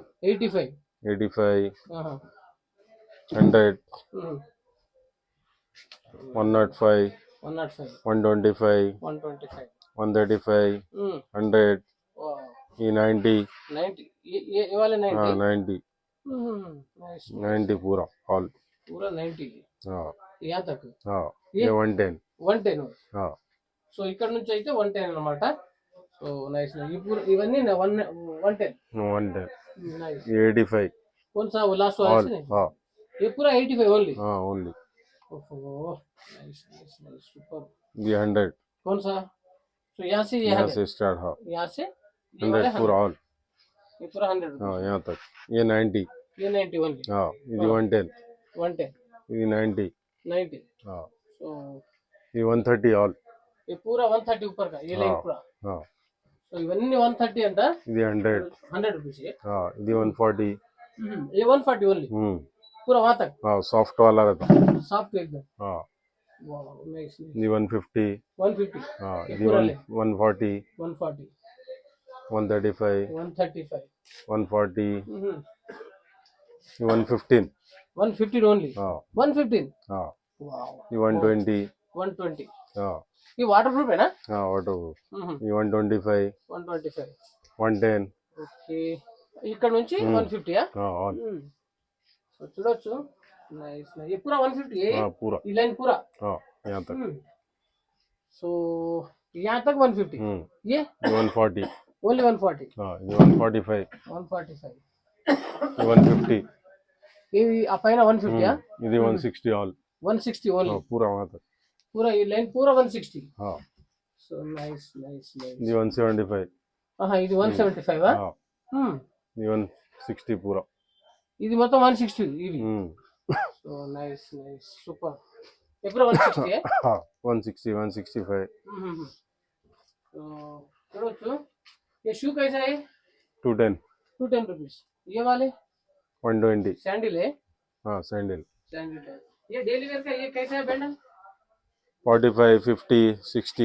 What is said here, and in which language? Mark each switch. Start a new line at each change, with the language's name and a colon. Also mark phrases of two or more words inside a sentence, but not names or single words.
Telugu: 85. 85. 100. 105, 105, 125, 125. 135, Hmm. 100, Wow. ఈ 90, 90. ఇవాళ 90. 90, Nice.
Hindi: 90 पूरा ऑल. पूरा 90. हाँ यहाँ तक हाँ ये? ये 110. 110. हाँ
Telugu: సో ఇక్కడ నుంచి అయితే 110 అన్నమాట.
English: so nice.
Telugu: ఇవన్నీ 110. 110.
Hindi: नाइस. ये 85 कौन सा वो लास्ट वाला ऑल. से नहीं? हाँ ये पूरा 85 ओनली. हाँ ओनली. ओहो
English: nice nice nice super.
Hindi: ये 100 कौन सा? तो यहाँ से ये यहाँ 100. से स्टार्ट. हाँ यहाँ से ये वाला 100 पूरा ऑल. ये पूरा 100 हाँ यहाँ तक. ये 90. ये 90 ओनली.
Telugu: हाँ ఇది 110. 110 ఇది 90. 90.
Hindi: हाँ
Telugu: సో
Hindi: ये 130 ऑल. ये पूरा 130 ऊपर का ये लाइन पूरा. हाँ
Telugu: సో ఇవన్నీ 130 అంట. ఇది 100.
Hindi: 100 रुपीस ये.
Telugu: हाँ ఇది 140.
Hindi: ये 140 ओनली. पूरा वहां तक हाँ सॉफ्ट वाला रहता. सॉफ्ट एकदम. हाँ वाह नाइस.
Telugu: ఇది 150. 150.
Hindi: हाँ ये
Telugu: ఇది
Hindi: पूरा ले. 140, 140, 135, 135. 140, 115. 150 ओनली. हाँ 115. हाँ वाह.
Telugu: ఇది 120. 120.
Hindi: हाँ ये
English: water proof
Hindi: है ना? हाँ ऑटो.
Telugu: ఇది 125, 125. 110. ఓకే. ఇక్కడ నుంచి 150 ఆ?
Hindi: हाँ ऑल.
Telugu: సో చూడొచ్చు.
English: nice nice.
Hindi: ये पूरा 150 है. हाँ पूरा. ये लाइन पूरा. हाँ यहाँ तक. सो यहाँ तक 150. ये 140. ओनली 140.
Telugu: हाँ ఇది 145. 145. ఇది 150. ఇది ఆ పైన 150 ఆ? ఇది 160 ऑल. 160 ఓన్లీ.
Hindi: हाँ पूरा वहाँ तक. पूरा ये लाइन पूरा 160. हाँ
Telugu: సో
English: nice nice nice.
Telugu: ఇది 175. ఆహా ఇది 175 ఆ?
Hindi: हाँ హ్మ్.
Telugu: ఇది 160 पूरा. ఇది మొత్తం 160 ఇవి. సో
English: nice nice super.
Telugu: ఎప్పుడు 160 ఏ?
Hindi: हाँ 160, 165. तो చూడొచ్చు. ये शू कैसा है? 210, 210 रुपीस. ये वाले 120. सैंडल है. हाँ सैंडल. सैंडल है. ये
English: daily wear
Hindi: का ये कैसा है बैंडल? 45, 50, 60.